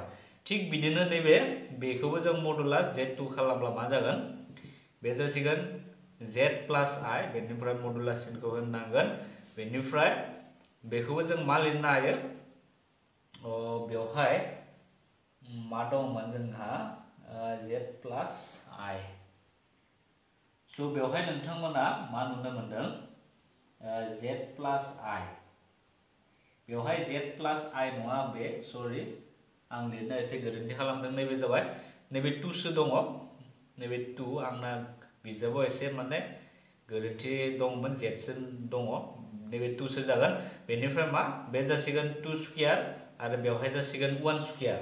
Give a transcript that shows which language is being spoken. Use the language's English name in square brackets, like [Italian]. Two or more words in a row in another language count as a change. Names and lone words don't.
[Bodo] थिग बिदिनो नैबे बेखौबो जों मडुलास z2 खालामब्ला मा जागोन बे जासिगोन [English] z plus i [Bodo] बेनिफ्राय मडुलास सिनखौ होनांगोन। बेनिफ्राय बेखौबो जों मा लिरनो हायो बेवहाय मा दंमोन जोंहा [English] z plus i। [Bodo] सो बेवहाय नोंथांमोना मा नुनो मोनदों [English] z plus i [Bodo] बेवहाय [English] z plus i [Bodo] नङा बे सरि आं लिरनो एसे गोरोन्थि खालामदों। नैबे जाबाय नैबे 2 सो दङ नैबे 2 आंना बिजाबाव एसे माने गोरोन्थि दंमोन z सो दङ नैबे 2 सो जागोन। बेनिफ्राय मा बे जासिगोन 2 स्क्वायर आरो बेवहाय जासिगोन 1 स्क्वायर।